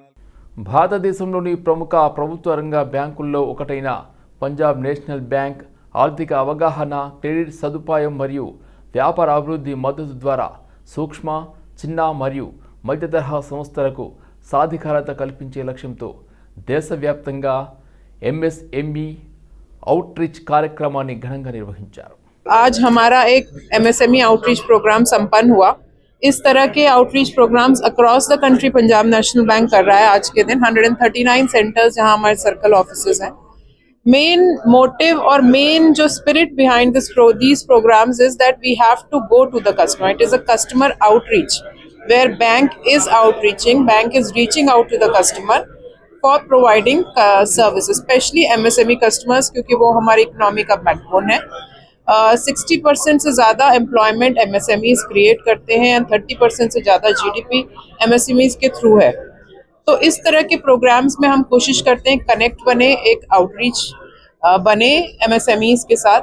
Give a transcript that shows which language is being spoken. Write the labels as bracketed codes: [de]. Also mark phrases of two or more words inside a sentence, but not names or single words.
[te] భారతదేశంలోని ప్రముఖ ప్రభుత్వ రంగ బ్యాంకుల్లో ఒకటైన పంజాబ్ నేషనల్ బ్యాంక్ ఆర్థిక అవగాహన, క్రెడిట్ సదుపాయం మరియు వ్యాపార అభివృద్ధి మద్దతు ద్వారా సూక్ష్మ, చిన్న మరియు మధ్య తరహా సంస్థలకు సాధికారత కల్పించే లక్ష్యంతో దేశవ్యాప్తంగా [en] MSME outreach [te] कार्यक्रमाన్ని ఘనంగా నిర్వహించారు. [hi] आज हमारा एक MSME [en] outreach program [hi] संपन्न हुआ. इस तरह के [en] outreach programs across the country [hi] पंजाब नेशनल बैंक कर रहा है. आज के दिन 139 सेंटर्स जहां हमारे [en] circle offices [hi] हैं. [en] main motive और मेन जो spirit behind these programs is that we have to go to the customer. It is a customer outreach where bank is outreaching, bank is reaching out to the customer for providing services, especially MSME customers [hi] क्योंकि वो हमारी इकोनॉमी का बैकबोन है. 60% से ज़्यादा एम्प्लॉयमेंट MSMEs क्रिएट करते हैं और 30% से ज़्यादा GDP MSMEs के थ्रू है. तो इस तरह के प्रोग्राम्स में हम कोशिश करते हैं कनेक्ट बने, एक आउटरीच बने MSMEs के साथ.